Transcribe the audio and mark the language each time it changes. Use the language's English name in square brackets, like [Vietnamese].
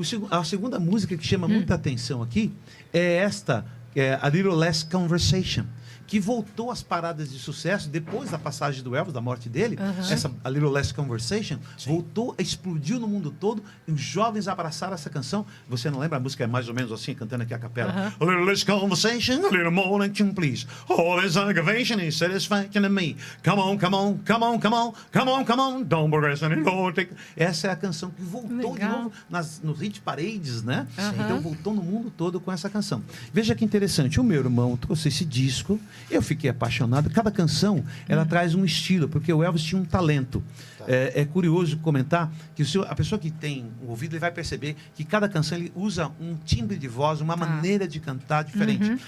[Portuguese] A segunda música que chama muita atenção aqui é esta, que é A Little Less Conversation, que voltou às paradas de sucesso depois da passagem do Elvis, da morte dele. Essa A Little Less Conversation voltou, explodiu no mundo todo, e os jovens abraçaram essa canção. Você não lembra? A música é mais ou menos assim, cantando aqui a capela. [English] A little less conversation, a little more action, please. All this aggravation is satisfaction to me. Come on, come on, come on, come on, come on, come on, don't progress anymore. [Portuguese] Essa é a canção que voltou de novo nos hit parades, né? Então voltou no mundo todo com essa canção. Veja que interessante, o meu irmão trouxe esse disco, eu fiquei apaixonado. Cada canção, ela traz um estilo, porque o Elvis tinha um talento. É curioso comentar que a pessoa que tem o ouvido, ele vai perceber que cada canção ele usa um timbre de voz, uma maneira de cantar diferente.